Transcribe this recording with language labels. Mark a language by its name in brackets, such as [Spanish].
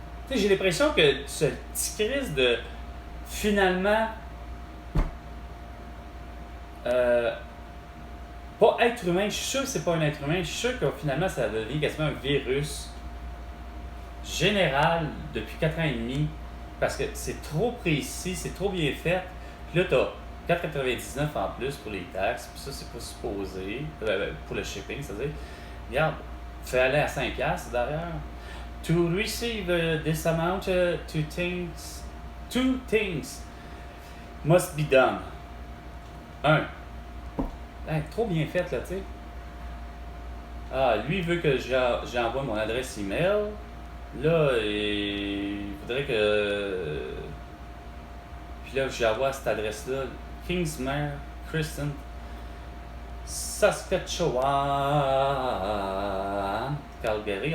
[French] Tu sais, j'ai l'impression que ce petit crise de finalement pas être humain, je suis sûr que c'est pas un être humain, je suis sûr que finalement ça devient quasiment un virus général depuis 4 ans et demi, parce que c'est trop précis, c'est trop bien fait. Puis là, tu as 4,99 en plus pour les taxes, puis ça, c'est pas supposé, pour le shipping, c'est-à-dire, regarde, fais aller à 5$ derrière. [English] To receive this amount, two things must be done. 1. [French] Trop bien fait, là, tu sais. Ah, lui, il veut que j'envoie mon adresse email. Là, il voudrait que... Puis là, j'envoie cette adresse-là. Kingsmere, Kristen, Saskatchewan, Calgary.